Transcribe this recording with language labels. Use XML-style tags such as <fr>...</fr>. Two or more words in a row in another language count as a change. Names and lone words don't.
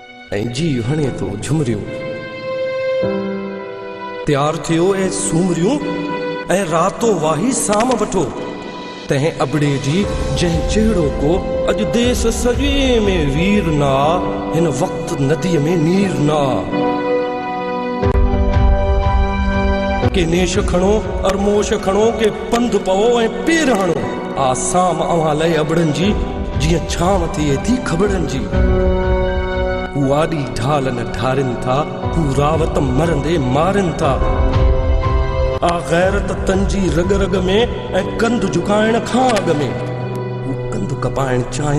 <sd>ऐं जी हणे तो झुमरियूं तैयार थियो ऐं सूमरियूं ऐं रातो वाही साम वठो तंहिं अबड़े जी जंहिं जहिड़ो को अॼु देश सॼे में वीर ना हिन वक़्तु नदीअ में नीर ना के नेश खणो अरमोश खणो के पंधु पवो ऐं पेर हणो आसाम अवां लए अबड़नि जी जीअं छांव थिए थी खबड़नि जी वाॾी ढाल न ढारिन था हू रावत मरंदे मारिन था आ गैरत तंजी रग रग में ऐं कंध झुकाइण खां अॻ में हू कंध कपाइण चाहिन</sd>